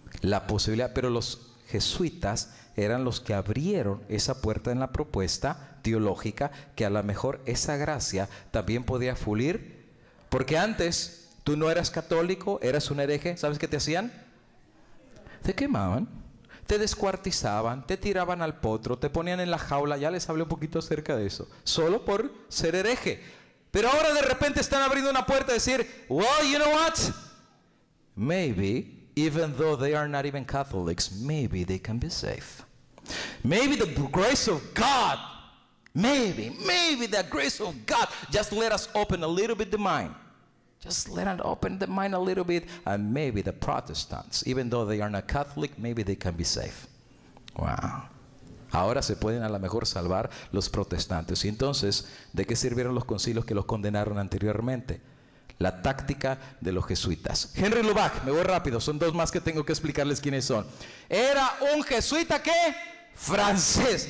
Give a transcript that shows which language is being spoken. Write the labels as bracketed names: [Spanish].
[Spanish] la posibilidad, pero los jesuitas eran los que abrieron esa puerta en la propuesta teológica, que a lo mejor esa gracia también podía fluir, porque antes tú no eras católico, eras un hereje. ¿Sabes qué te hacían? Te quemaban, te descuartizaban, te tiraban al potro, te ponían en la jaula. Ya les hablé un poquito acerca de eso, solo por ser hereje. Pero ahora de repente están abriendo una puerta a decir, [English] well, you know what? Maybe, even though they are not even Catholics, maybe they can be safe. Maybe the grace of God, maybe the grace of God, just let us open a little bit the mind. Just let us open the mind a little bit, and maybe the Protestants, even though they are not Catholic, maybe they can be safe. Wow. [Spanish] Ahora se pueden a lo mejor salvar los protestantes. Y entonces, ¿de qué sirvieron los concilios que los condenaron anteriormente? La táctica de los jesuitas. Henry Lubac, me voy rápido, son dos más que tengo que explicarles quiénes son. Era un jesuita que francés.